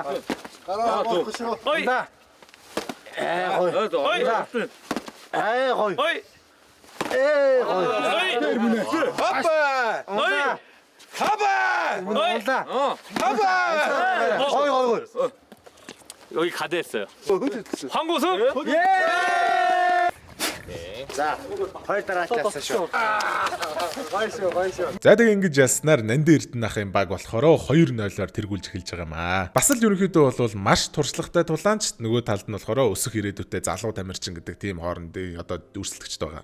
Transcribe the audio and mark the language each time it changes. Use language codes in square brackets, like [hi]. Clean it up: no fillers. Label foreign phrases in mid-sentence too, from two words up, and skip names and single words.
[ko] 어이. [mn] Унлаа. Гой. [ko] 어이. [mn] Гой. [ko] 어이. [mn] Гой. Хапа! [ko] 어이. [mn] Хапа! Унлаа. Хапа! Гой. [ko] 여기 가드했어요. 황고승. [mn] За, хоёр дараачлаасаа шүү. За тэгээ ингэж яснаар Нанди Эрдэнэ ахын баг болохоор 2-0-оор тэргүүлж эхэлж байгаа юм аа. Бас л ерөнхийдөө бол маш туршлагатай тулаанч нөгөө талд нь болохоор өсөх ирээдүйтэй залуу тамирчин гэдэг тийм хоорондын одоо өрсөлдөгчд байгаа.